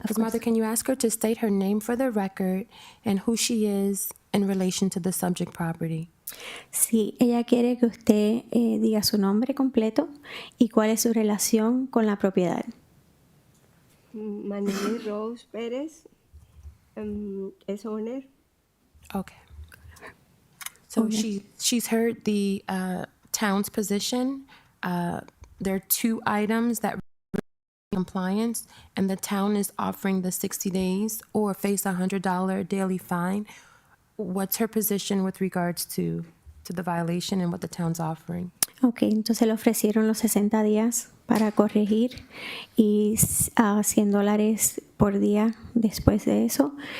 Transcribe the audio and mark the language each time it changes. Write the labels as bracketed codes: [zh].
[en] Martha, can you ask her to state her name for the record and who she is in relation to the subject property? [es] Sí, ella quiere que usted diga su nombre completo y cuál es su relación con la propiedad. [en] My name is Rose Perez. Is owner. Okay. So she's heard the town's position. There are 2 items that compliance, and the town is offering the 60 days or face a $100 daily fine. What's her position with regards to the violation and what the town's offering? [es] Ok, entonces le ofrecieron los 60 días para corregir y $100 por día después de eso.